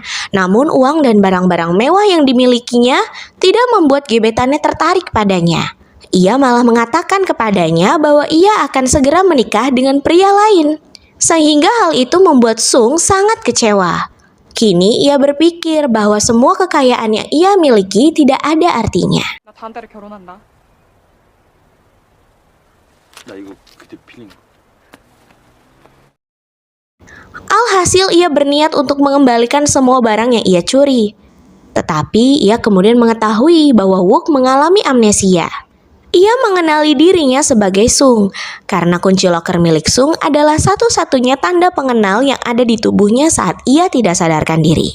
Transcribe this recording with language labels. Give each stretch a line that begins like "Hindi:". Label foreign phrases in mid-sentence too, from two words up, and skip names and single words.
Indonesian: Namun uang dan barang-barang mewah yang dimilikinya tidak membuat gebetannya tertarik padanya. Ia malah mengatakan kepadanya bahwa ia akan segera menikah dengan pria lain. Sehingga hal itu membuat Sung sangat kecewa. Kini ia berpikir bahwa semua kekayaan yang ia miliki tidak ada artinya.
Korean: 나 다음 달에 결혼한다. 나 이거 그때 빌린 거.
Indonesian: Alhasil ia berniat untuk mengembalikan semua barang yang ia curi. Tetapi ia kemudian mengetahui bahwa Wook mengalami amnesia. Ia mengenali dirinya sebagai Sung karena kunci loker milik Sung adalah satu-satunya tanda pengenal yang ada di tubuhnya saat ia tidak sadarkan diri.